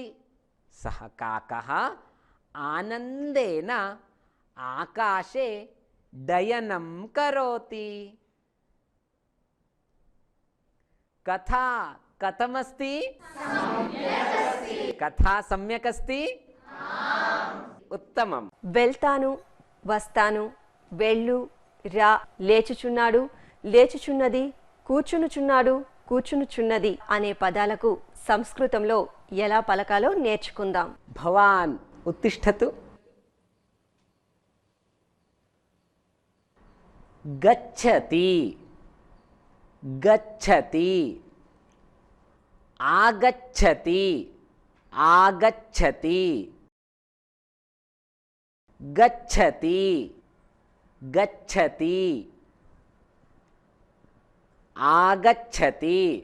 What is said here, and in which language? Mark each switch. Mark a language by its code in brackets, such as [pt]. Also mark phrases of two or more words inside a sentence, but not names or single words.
[sa] सः काकः आनन्देन आकाशे डयनं करोति। कथा कथमस्ति? कथा सम्यक् अस्ति? उत्तमం. [te] వెళ్తాను, వస్తాను, వెళ్ళు, రా, లేచుచున్నాడు, లేచుచున్నది, కూర్చునుచున్నాడు, కూర్చునుచున్నది అనే పదాలకు సంస్కృతంలో ఎలా పలకాలో నేర్చుకుందాం. [sa] భవాన్ ఉత్తిష్టతు. గచ్చతి, గచ్చతి, ఆగచ్చతి, ఆగచ్చతి, గచ్చతి, గచ్చతి, ఆగచ్చతి,